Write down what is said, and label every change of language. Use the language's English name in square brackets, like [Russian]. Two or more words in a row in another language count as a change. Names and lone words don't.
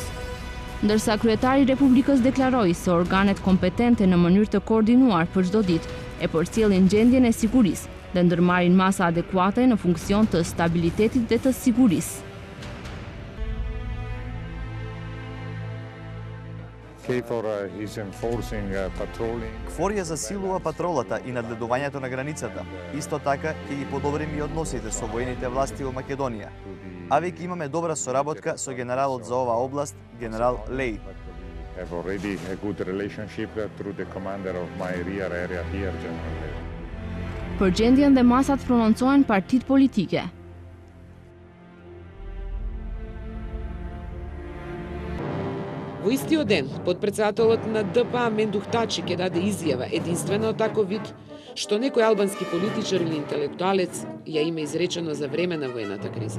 [Albanian] Ndërsa kryetari i Republikës deklaroi se organet kompetente në mënyrë të koordinuar për çdo ditë e përcjellin gjendjen e sigurisë dhe ndërmarrin masa adekuate në funksion të stabilitetit dhe të sigurisë. [Macedonian] KFOR ја засилува патролата и надледувањето на границата. Исто така ќе ги подобрим и односите со воените власти во Македонија. А веќе имаме добра соработка со генералот за оваа област, генерал Леј. [Albanian] Për gjendjen dhe masat prononcohen partitë politike. [Macedonian] Во истиот ден, подпредседателот на ДПА Мендух Тачи ќе даде изјава единствена од таков вид, што некој албански политичар или интелектуалец ја има изречено за време на воената криза.